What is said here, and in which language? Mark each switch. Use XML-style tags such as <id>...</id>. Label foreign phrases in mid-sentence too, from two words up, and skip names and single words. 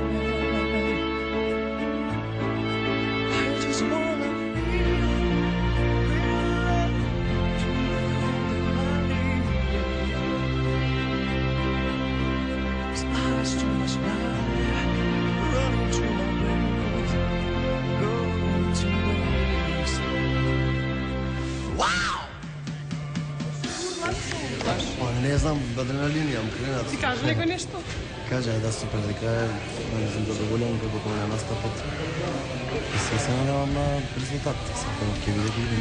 <en>I just wanna feel love to hold in my knees. 'Cause there's too much life running through my veins, going to waste. Wow!</en> <mk>Не знам, адреналин имам кренат. Ти кажи некој нешто? Кажа да супер, дека е задоволен како на настапот. И се надевам на резултат. Сакам ќе види.</mk>